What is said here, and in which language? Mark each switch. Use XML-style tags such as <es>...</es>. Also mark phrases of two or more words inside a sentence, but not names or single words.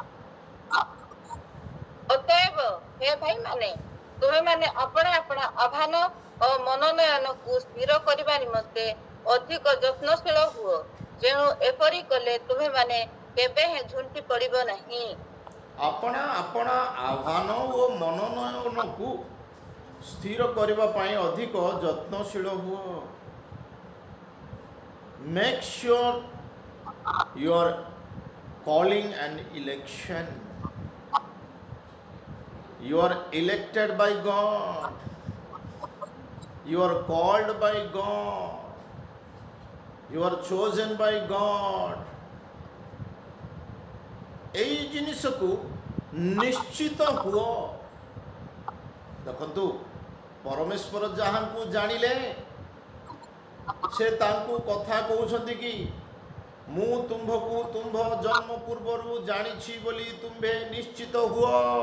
<or>ଅତଏବ ହେ ଭାଇମାନେ, ତୁମେମାନେ ଆପଣା ଆପଣା ଆହ୍ୱାନ ଓ ମନୋନୟନକୁ ସ୍ଥିର କରିବା ନିମନ୍ତେ ଅଧିକ ଯତ୍ନଶୀଳ ହୁଅ। ଯେଣୁ ଏପରି କଲେ ତୁମେମାନେ କେବେ ହେଁ ଝୁଣ୍ଟି ପଡ଼ିବ ନାହିଁ। ଆପଣା ଆପଣା ଆହ୍ୱାନ ଓ ମନୋନୟନକୁ ସ୍ଥିର କରିବା ପାଇଁ ଅଧିକ ଯତ୍ନଶୀଳ ହୁଅ।</or> <en>Make sure your calling and election. You are elected by God. You are called by God. You are chosen by God.</en> <or>এই ଜିନିଷକୁ ନିଶ୍ଚିତ ହୁଅ। ଦେଖନ୍ତୁ, ପରମେଶ୍ୱର ଯାହାଙ୍କୁ ଜାଣିଲେ ସେ ତାଙ୍କୁ କଥା କହୁଛନ୍ତି କି ମୁଁ ତୁମ୍ଭକୁ ତୁମ୍ଭ ଜନ୍ମ ପୂର୍ବରୁ ଜାଣିଛି ବୋଲି ତୁମ୍ଭେ ନିଶ୍ଚିତ ହୁଅ।</or>